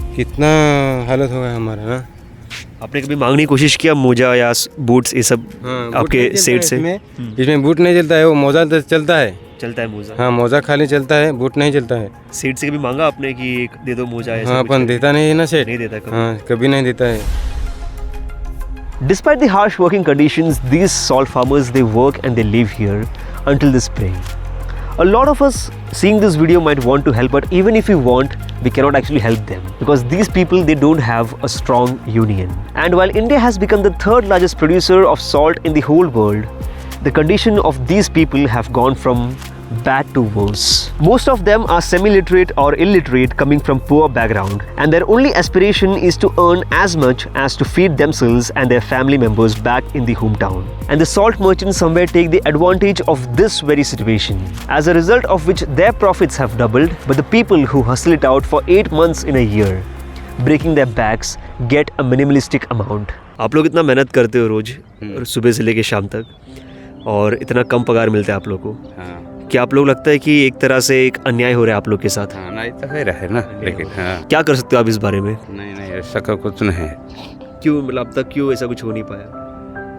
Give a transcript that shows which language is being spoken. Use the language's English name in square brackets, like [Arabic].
[Hindi] कितना हालत होगा हमारा ना. आपने कभी मांगने की कोशिश किया मोजा या बूट्स ये सब? आपके सेठ से? इसमें बूट नहीं चलता है, वो मोजा चलता है. चलता है मोजा? हाँ, मोजा खाली चलता है, बूट नहीं चलता है. सेठ से कभी मांगा आपने कि एक दे दो मोजा? हाँ, अपन देता नहीं है ना सेठ. नहीं देता कभी? हाँ, कभी नहीं देता है. [English] Despite the harsh working conditions, these salt farmers, they work and they live here until the spring. A lot of us seeing this video might want to help, but even if we want, we cannot actually help them because these people, they don't have a strong union. And while India has become the 3rd largest producer of salt in the whole world, the condition of these people have gone from bad to worse. Most of them are semi-literate or illiterate, coming from poor background, and their only aspiration is to earn as much as to feed themselves and their family members back in the hometown. And the salt merchants somewhere take the advantage of this very situation, as a result of which their profits have doubled, but the people who hustle it out for 8 months in a year, breaking their backs, get a minimalistic amount. [Hindi] आप लोग इतना मेहनत करते हो रोज, सुबह से लेके शाम तक, और इतना कम पगार मिलता है आप लोग को. क्या आप लोग लगता है कि एक तरह से एक अन्याय हो रहा है आप लोग के साथ? हाँ, नहीं तो है रहे ना, लेकिन हाँ. क्या कर सकते हो आप इस बारे में? नहीं ऐसा का कुछ नहीं है. क्यों, मतलब अब तक क्यों ऐसा कुछ हो नहीं पाया?